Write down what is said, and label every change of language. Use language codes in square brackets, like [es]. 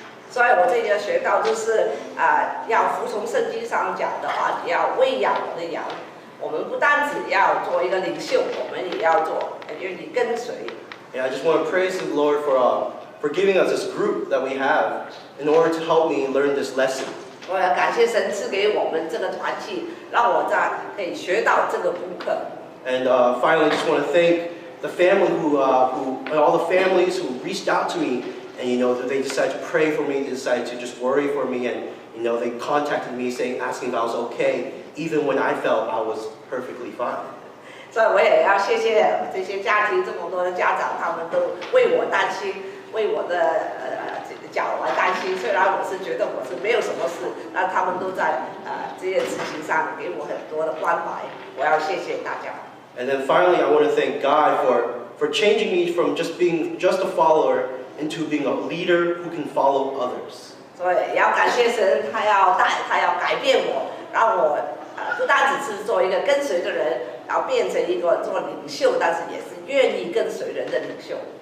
[zh] 所以我这里学到就是要服从圣经上讲的话，你要喂养我的羊。我们不单只要做一个领袖，我们也要做愿意跟随。 [en] And I just want to praise the Lord for giving us this group that we have in order to help me learn this lesson. [zh] 我要感谢神赐给我们这个团契，让我可以学到这个功课。 [en] And finally, just want to thank the family all the families who reached out to me, and they decided to pray for me, they decided to just worry for me, and they contacted me asking if I was okay, even when I felt I was perfectly fine. [zh] 所以我也要谢谢这些家庭，这么多的家长，他们都为我担心，为我的脚而担心。虽然我是觉得我是没有什么事，但他们都在这些事情上给我很多的关怀。我要谢谢大家。 [en] And then finally, I want to thank God for changing me from just being just a follower into being a leader who can follow others. [zh] 所以也要感谢神，他要改变我，让我不单只是做一个跟随的人，然后变成一个做领袖，但是也是愿意跟随人的领袖。